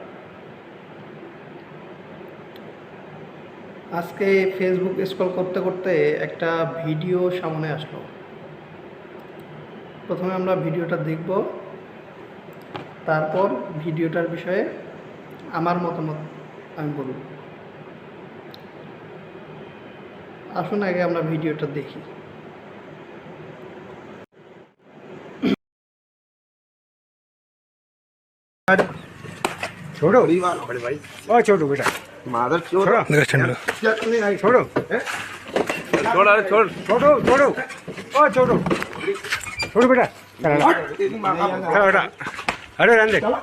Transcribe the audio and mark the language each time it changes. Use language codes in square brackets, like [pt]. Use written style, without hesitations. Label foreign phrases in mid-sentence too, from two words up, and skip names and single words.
[bn] আজকে ফেসবুক স্ক্রল করতে করতে একটা ভিডিও সামনে আসলো। প্রথমে আমরা ভিডিওটা দেখব, তারপর ভিডিওটার বিষয়ে আমার মতামত আমি বলব। আসুন আগে আমরা ভিডিওটা দেখি। [hi] छोड़ो बड़े भाई ओ छोड़ो बेटा मादर छोड़ो छोड़ो छोड़ अरे छोड़ छोड़ो छोड़ो ओ छोड़ो छोड़ो बेटा खड़ा बेटा अरे रहने दे